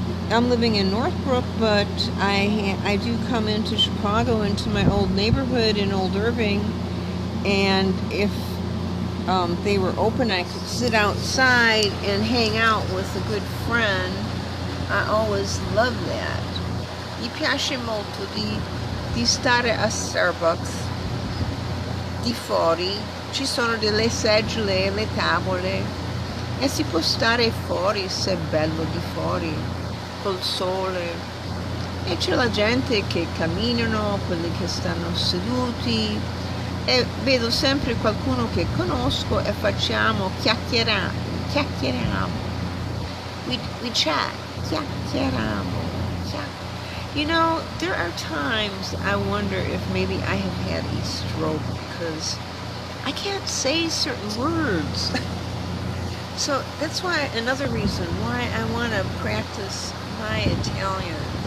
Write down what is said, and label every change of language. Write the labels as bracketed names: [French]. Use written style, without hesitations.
[English] I'm living in Northbrook, but I do come into Chicago, into my old neighborhood in Old Irving, and if they were open, I could sit outside and hang out with a good friend. I always love that. [Italian] Mi piace molto di stare a Starbucks di fuori. Ci sono delle seggiole e le tavole e si può stare fuori se è bello di fuori, col sole. E c'è la gente che camminano, quelli che stanno seduti, e vedo sempre qualcuno che conosco e facciamo chiacchieriamo. [English] We chat, chiacchieriamo. You know, there are times I wonder if maybe I have had a stroke because I can't say certain words. So that's why, another reason why I want to practice my Italian.